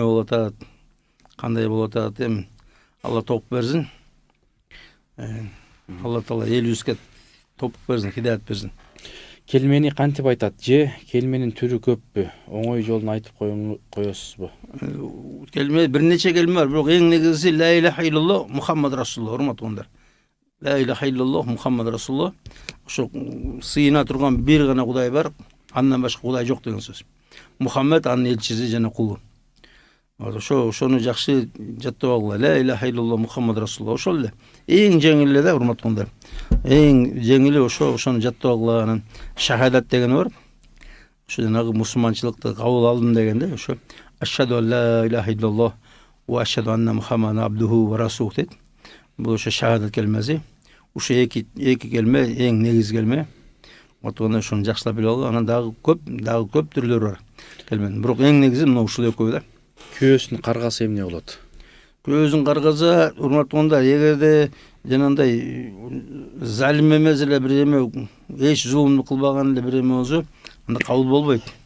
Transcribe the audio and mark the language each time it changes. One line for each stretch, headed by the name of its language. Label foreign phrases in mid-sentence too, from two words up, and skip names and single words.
Kyrgyz: Эмне болуп атат, кандай болуп атат. Эми Алла топук берсин. Алла таала элибизге топук берсин, хидаят берсин. Келмени кантип айтат же келменин түрү көппү? Оңой жолун айтып коесузбу? Kelme bir neçe kelme var. Bирок эң негизги
Arabic: لا إله إلا الله محمد رسول الله,
Kyrgyz: урматтуулар.
Arabic: لا إله إلا الله محمد رسول الله.
Kyrgyz: Ошо сыйына турган бир гана Кудай бар, андан башка Кудай жок деген сөз. Мухаммад анын элчиси жана кулу. Ошону жакшы жаттап алгыла.
Arabic: لا إله إلا الله محمد رسول الله.
Kyrgyz: Ошол эле. Эң жеңили да, урматтуулар. Эң жеңили ошону жаттап алгыла. Анан шахадат деген бар. Ошо жанагы мусулманчылыкты кабыл алдым дегенде, ошо
Arabic: أشهد أن لا إله إلا الله وأشهد أن محمدا عبده ورسوله
Kyrgyz: дейт. Бул ошо шахадат келмеси. Ошо эки келме эң негиз келме. Отуганда ошону жакшылап билип алгыла. Анан дагы көп түрлөрү бар келменин. Бирок эң негизи мына ушул экөө да. Күйөөсүнүн каргасы эмне болот? Күйөөсүнүн каргасы урматтуулар, эгерде жанагындай залим эмес эле бир эме, эч зулумду кылбаган эле бир эме болсо, анда кабыл болбойт.